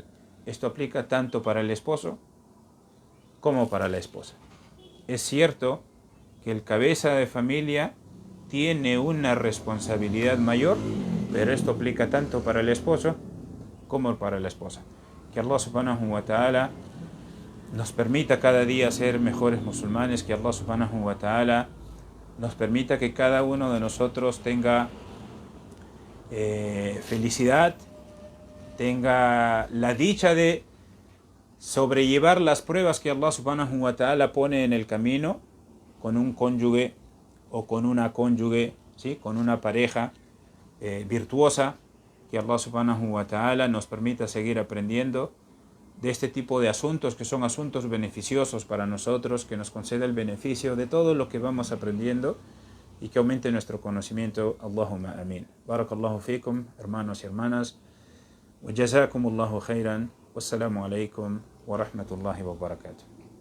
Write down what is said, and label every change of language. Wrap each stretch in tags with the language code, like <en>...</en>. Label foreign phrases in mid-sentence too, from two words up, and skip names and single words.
<es>Esto aplica tanto para el esposo como para la esposa. Es cierto que el cabeza de familia tiene una responsabilidad mayor, pero esto aplica tanto para el esposo como para la esposa. Que</es> <ar>الله سبحانه وتعالى</ar> <es>nos permita cada día ser mejores musulmanes, que</es> <ar>الله سبحانه وتعالى</ar> <es>nos permita que cada uno de nosotros tenga felicidad tenga la dicha de sobrellevar las pruebas que</es> <ar>الله سبحانه وتعالى</ar> <es>pone en el camino con un cónyuge o con una cónyuge, ¿sí? Con una pareja virtuosa, que</es> <ar>الله سبحانه وتعالى</ar> <es>nos permita seguir aprendiendo de este tipo de asuntos que son asuntos beneficiosos para nosotros, que nos conceda el beneficio de todo lo que vamos aprendiendo y que aumente nuestro conocimiento.</es> <ar>اللهم آمين. بارك الله فيكم,</ar> <es>hermanos y hermanas.</es> <ar>وجزاكم الله خيرا. والسلام عليكم ورحمة الله وبركاته.</ar>